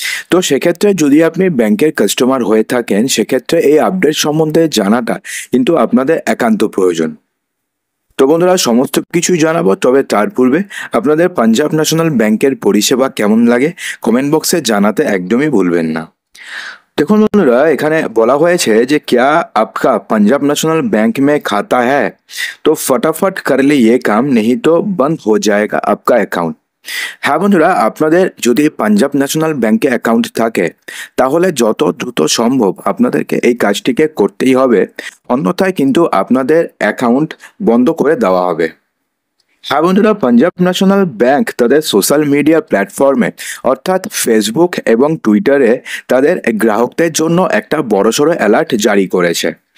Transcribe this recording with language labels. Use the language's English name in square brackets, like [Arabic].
[Bangla] তো সেক্ষেত্রে যদি আপনি ব্যাংকের কাস্টমার হয়ে থাকেন, সেক্ষেত্রে এই আপডেট সম্বন্ধে জানাটা কিন্তু আপনাদের একান্ত প্রয়োজন। তো বন্ধুরা, সমস্ত কিছুই জানাবো, তবে তার পূর্বে আপনাদের পাঞ্জাব ন্যাশনাল ব্যাংকের পরিষেবা কেমন লাগে কমেন্ট বক্সে জানাতে একদমই ভুলবেন না। देखो बंधुरा, এখানে বলা হয়েছে যে [Hindi] क्या आपका पंजाब नेशनल बैंक में खाता है तो फटाफट कर ले ये काम, नहीं तो बंद हो जाएगा आपका अकाउंट। [Bangla] হ্যাঁ বন্ধুরা, আপনাদের যদি পাঞ্জাব ন্যাশনাল ব্যাংকে অ্যাকাউন্ট থাকে, তাহলে যত দ্রুত সম্ভব আপনাদেরকে এই কাজটিকে করতেই হবে, অন্যথায় কিন্তু আপনাদের অ্যাকাউন্ট বন্ধ করে দেওয়া হবে। হ্যাঁ বন্ধুরা, পাঞ্জাব ন্যাশনাল ব্যাংক তাদের সোশ্যাল মিডিয়া প্ল্যাটফর্মে অর্থাৎ ফেসবুক এবং টুইটারে তাদের গ্রাহকদের জন্য একটা বড়সড় অ্যালার্ট জারি করেছে।